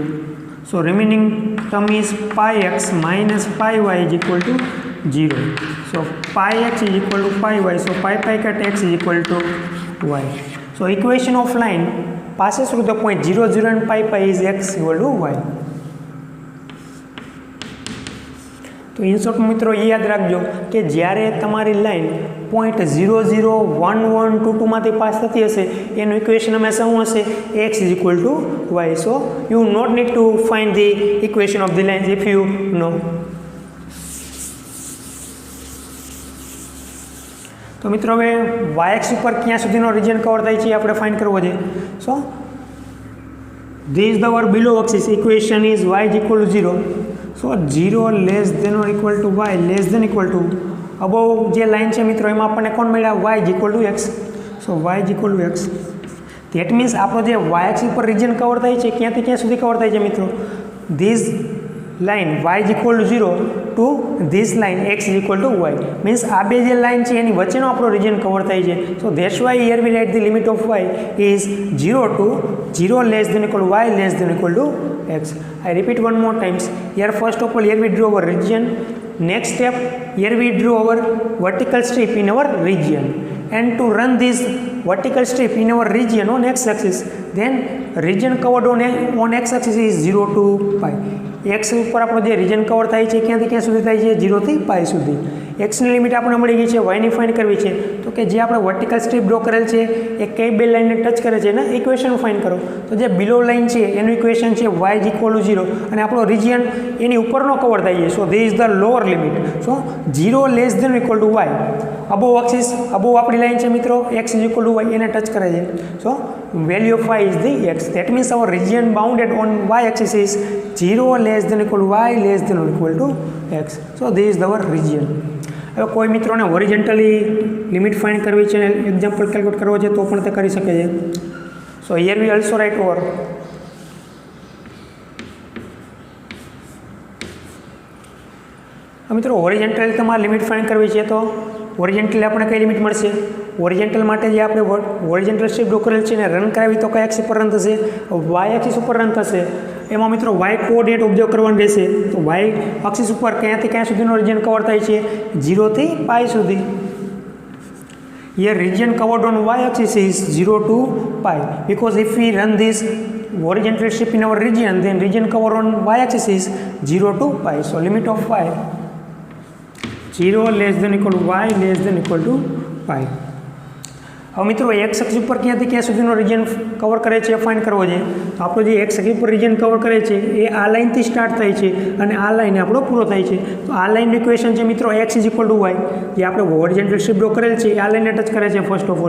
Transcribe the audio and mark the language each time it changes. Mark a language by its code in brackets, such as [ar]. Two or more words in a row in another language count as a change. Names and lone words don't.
[en] So remaining term is pi x minus pi y is equal to 0. So pi x is equal to pi y. So pi pi cut x is equal to y. So equation of line passes through the point 0, 0 and pi pi is x equal to y. [gu] તો [en] in short [gu] મિત્રો એ યાદ રાખજો કે જ્યારે તમારી લાઇન પોઈન્ટ 0, 0, 1, 1, 2, 2 માંથી પાસ થતી હશે એનું ઇક્વેશન હંમેશા શું હશે [en] x is equal to y. So you not need to find the equation of the lines if you know. [gu] તો મિત્રો હવે [en] y axis [gu] ઉપર ક્યાં સુધીનો રિજન કવર થાય છે આપણે ફાઇન્ડ કરવો છે. [en] સો This the our below axis equation is y is equal to 0. So 0 less than or equal to y less than equal to above [gu] જે લાઈન છે મિત્રો એમાં આપણને કોણ મળ્યા [en] y is equal to x. So y is equal to x. That means [gu] આપણો જે [en] y axis [gu] ઉપર [en] region cover [gu] થાય છે ક્યાંથી ક્યાં સુધી કવર થાય છે મિત્રો? [en] This line y is equal to 0 to this line x is equal to y. [gu] Means આ બે જે લાઈન છે એની વચ્ચેનો આપણો રિજન કવર થાય છે. [en] So that's why here we write the limit of y is 0 to 0 less than equal to y less than equal to x. I repeat one more times. Here first of all here we draw our region. Next step, here we draw our vertical strip in our region. And to run this vertical strip in our region on x-axis, then region covered on x-axis is 0 to pi. [gu] x ઉપર આપણો જે [en] region cover [gu] થાય છે ક્યાંથી ક્યાં સુધી થાય છે? 0 થી પાઈ સુધી. એક્સની લિમિટ આપણે મળી ગઈ છે, વાયની ફાઇન્ડ કરવી છે. તો કે જે આપણે [en] vertical strip draw [gu] કરેલ છે એ કઈ બે લાઇનને ટચ કરે છે એના [en] equation find [gu] કરો. તો જે બિલો લાઇન છે એનું ઇક્વેશન છે [en] y is equal to 0 [gu] અને આપણો રિજિયન એની ઉપરનો કવર થાય છે. [en] So this is the lower limit. So 0 less than equal to y. above axis, [gu] અબોવ આપણી લાઇન છે મિત્રો [en] x is equal to y [gu] એને ટચ કરે છે. [en] સો value of y is the x. That means our region bounded on y axis is 0 less than equal to y less than or equal to x. So this is our region. [gu] હવે કોઈ મિત્રોને હોરિઝોન્ટલી લિમિટ ફાઇન્ડ કરવી છે અને એક્ઝામ્પલ કેલ્ક્યુલેટ કરવો છે તો પણ તે કરી શકે છે. [en] So here we also write over [gu] મિત્રો હોરિઝોન્ટલી તમારે લિમિટ ફાઇન્ડ કરવી છે તો હોરિઝોન્ટલી આપણે કઈ લિમિટ મળશે? હોરિઝોન્ટલ માટે જે આપણે [en] horizontal strip draw [gu] કરેલ છે એને રન કરાવી તો કઈ એક્સિસ ઉપર રન થશે? [en] y axis [gu] ઉપર રન થશે. એમાં મિત્રો [en] y coordinate observe [gu] કરવાનું રહેશે. તો [en] y axis [gu] ઉપર ક્યાંથી ક્યાં સુધીનો [en] region cover [gu] થાય છે? 0 થી પાઈ સુધી. [en] Here region covered on y axis is 0 to pi, because if we run this horizontal strip in our region, then region covered on y axis is 0 to pi. So limit of y 0 less than equal to y less than equal to pi. [gu] હવે મિત્રો [en] x axis [gu] ઉપર ક્યાંથી ક્યાં સુધીનો [en] region cover [gu] કરે છે એ ફાઇન્ડ કરવો છે. તો આપણો જે [en] x axis [gu] ઉપર [en] region cover [gu] કરે છે એ આ લાઇનથી સ્ટાર્ટ થાય છે અને આ લાઇન આપણો પૂરો થાય છે. તો આ લાઇનનું ઇક્વેશન છે મિત્રો [en] x is equal to y. [gu] જે આપણે [en] horizontal strip draw [gu] કરેલ છે આ લાઇનને ટચ કરે છે [en] first of all.